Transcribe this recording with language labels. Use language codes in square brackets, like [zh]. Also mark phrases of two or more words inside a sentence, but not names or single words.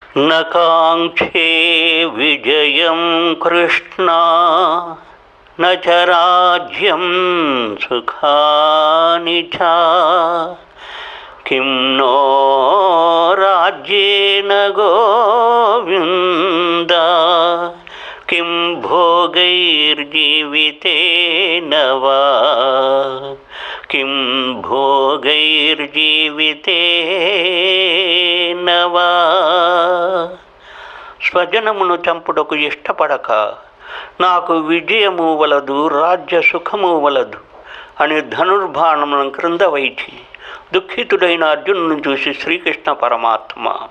[sa] न काङ्क्षे विजयं कृष्ण न च राज्यं सुखानि च किं नो राज्येन गोविन्द किं भोगैर्जीवितेन वा किं భోగైర్జీవితేన వా. [te] స్వజనమును చంపుటకు ఇష్టపడక నాకు విజయము వలదు రాజ్య సుఖము వలదు అని ధనుర్బాణములను క్రింద వైచి దుఃఖితుడైన అర్జునును చూసి శ్రీకృష్ణ పరమాత్మ